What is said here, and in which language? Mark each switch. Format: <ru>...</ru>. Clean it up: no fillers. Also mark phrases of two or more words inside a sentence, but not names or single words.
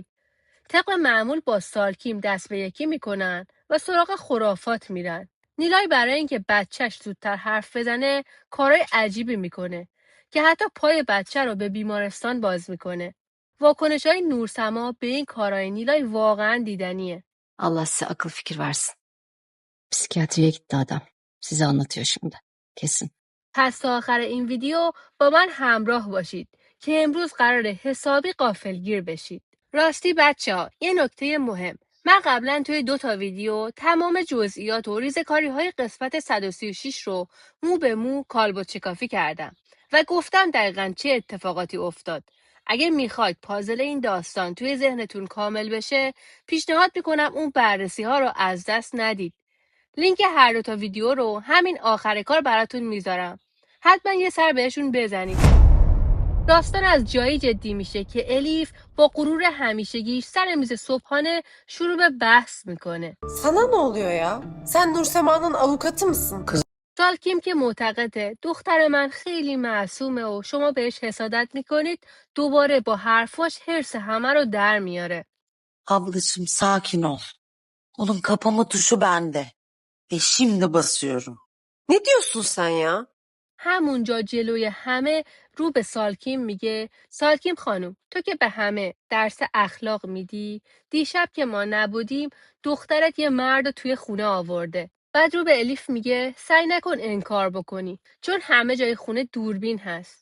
<fa>طبق معمول با سالکیم دست به یکی میکنن و سراغ خرافات میرن. نیلای برای اینکه بچهش زودتر حرف بزنه کارهای عجیبی میکنه که حتی پای بچه رو به بیمارستان باز میکنه. واکنش‌های نورسما به این کارهای نیلای واقعا دیدنیه.</fa> <tr>Allah size akıl fikir versin. Psikiyatriye gitti adam. Size anlatıyor şimdi. Kesin.</tr> <fa>پس تا آخر این ویدیو با من همراه باشید که امروز قراره حسابی غافلگیر بشید. راستی بچه‌ها یه نکته مهم. من قبلا توی 2 تا ویدیو تمام جزئیات و ریزکاری‌های قسمت 136 رو مو به مو کالبد شکافی کردم و گفتم دقیقاً چه اتفاقاتی افتاد. اگه میخواید پازل این داستان توی ذهنتون کامل بشه، پیشنهاد میکنم اون بررسی‌ها رو از دست ندید. لینک هر 2 تا ویدیو رو همین آخر کار براتون میذارم. حتما یه سر بهشون بزنید. داستان از جایی جدی میشه که الیف با غرور همیشگیش سر میز صبحانه شروع به بحث میکنه.</fa> <tr>Sana ne oluyor ya? Sen Nursema'nın avukatı mısın?</tr> <fa>سالکیم که معتقده دختر من خیلی معصومه و شما بهش حسادت میکنید دوباره با حرفاش حرص همه رو در میاره.</fa> <tr>Ablacığım sakin ol. Onun kapama tuşu bende. Ve şimdi basıyorum. Ne diyorsun sen ya?</tr> <fa>همونجا جلوی همه رو به سالکیم میگه سالکیم خانم تو که به همه درس اخلاق میدی دیشب که ما نبودیم دخترت یه مرد رو توی خونه آورده. بعد رو به الیف میگه سعی نکن انکار بکنی چون همه جای خونه دوربین هست.</fa>